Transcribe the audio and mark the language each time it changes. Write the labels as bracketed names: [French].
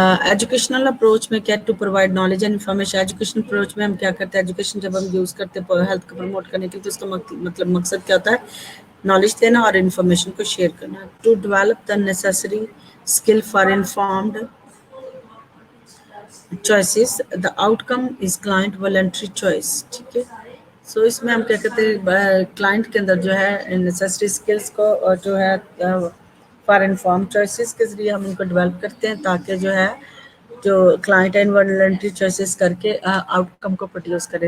[Urdu] Educational approach میں کیا to provide knowledge and information. Educational approach میں ہم کیا کرتے ہیں؟ ایجوکیشن جب ہم یوز کرتے ہیں ہیلتھ کو پروموٹ کرنے کے لیے تو اس کا مطلب مقصد کیا ہوتا ہے؟ نالج دینا اور انفارمیشن کو شیئر کرنا. [English] To develop the necessary skill for informed choices. The outcome is client voluntary choice. [Urdu] ٹھیک ہے. سو اس میں ہم کیا کہتے ہیں کلائنٹ کے اندر جو ہے نیسسری اسکلس کو جو ہے فار انفارم چوائسیز کے ذریعے ہم ان کو ڈیولپ کرتے ہیں تاکہ جو ہے جو کلائنٹ انوالنٹری چوائسیز کر کے آؤٹ کم کو پروڈیوس کرے.